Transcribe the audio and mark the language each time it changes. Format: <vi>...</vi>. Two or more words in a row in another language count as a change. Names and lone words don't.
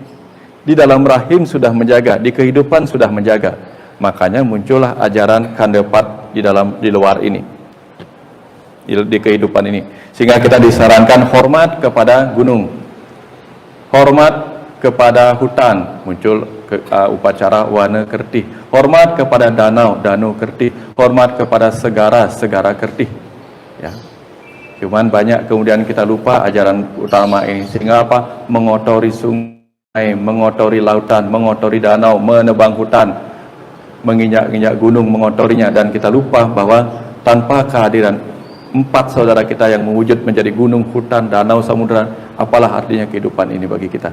<id>Di dalam rahim sudah menjaga, di kehidupan sudah menjaga. Makanya muncullah ajaran kandepat di luar ini, di kehidupan ini. Sehingga kita disarankan hormat kepada gunung, hormat kepada hutan. Muncul upacara wana kerti, hormat kepada danau, danau kerti, hormat kepada segara, segara kerti. Ya. Cuman banyak kemudian kita lupa ajaran utama ini, sehingga apa? Mengotori sungai, mengotori lautan, mengotori danau, menebang hutan, menginjak-injak gunung, mengotorinya, dan kita lupa bahwa tanpa kehadiran 4 saudara kita yang mewujud menjadi gunung, hutan, danau, samudera, apalah artinya kehidupan ini bagi kita?</id>